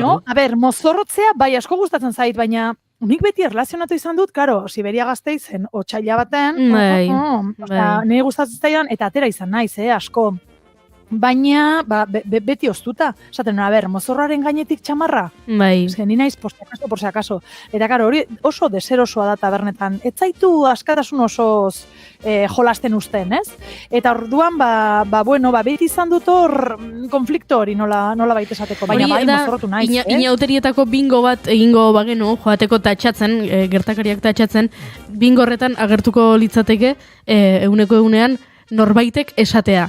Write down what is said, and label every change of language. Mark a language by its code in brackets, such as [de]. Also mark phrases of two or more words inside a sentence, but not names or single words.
[eu] Bueno, [es] a ber, [eu] mozorrotzea, bai, asko gustatzen zait, baina nik beti erlazionatu izan dut, karo, Siberia Gasteizen, otsaila baten, nire gustatzen zaidan, eta atera izan naiz, asko. Baina, beti oztuta. Esaten, [es] a ber, [eu] mozorraren gainetik txamarra. Bai. Ez ni naiz, [es] por si acaso. [eu] Eta, karo, hori oso deserosoa da tabernetan. Ez zaitu askatasun osoz jolasten usten, ez? Eta orduan, beti izan dut hor konflikto hori nola baita esateko. Baina bai, mozorrotu naiz. Inauterietako bingo bat egingo bagenu, joateko tatxatzen, gertakariak tatxatzen, bingo horretan agertuko litzateke, egunean, norbaitek esatea.